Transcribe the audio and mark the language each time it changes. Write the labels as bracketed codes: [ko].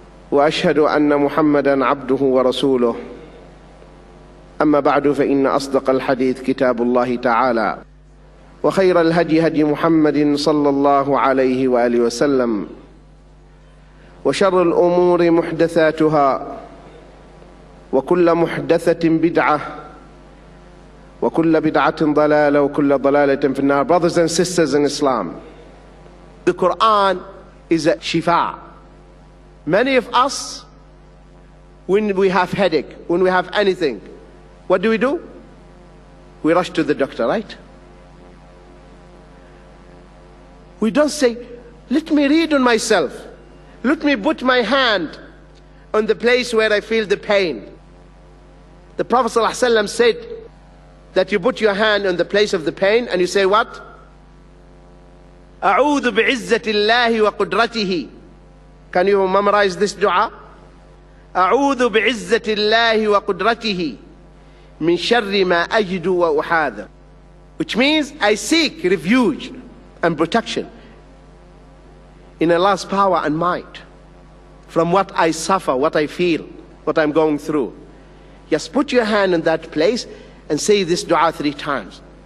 [ar] وأشهد أن محمدا عبده ورسوله أما بعد فإن أصدق الحديث كتاب الله تعالى وخير الهدي هدي محمد صلى الله عليه وآله وسلم وشر الأمور محدثاتها وكل محدثة بدعة وكل بدعة ضلالة وكل ضلالة في النار. [en] Brothers and sisters in Islam, the Qur'an is a shifa. Many of us, when we have headache, when we have anything, what do? We rush to the doctor, right? We don't say, let me read on myself. Let me put my hand on the place where I feel the pain. The Prophet ﷺ said that you put your hand on the place of the pain and you say what? [ar] أعوذ بعزة الله وقدرته. [en] Can you memorize this dua? [ar] أعوذ بعزة الله وقدرته من شر ما أجد وأحاذر. [en] Which means I seek refuge and protection in Allah's power and might from what I suffer, what I feel, what I'm going through. Just put your hand in that place and say this dua 3 times.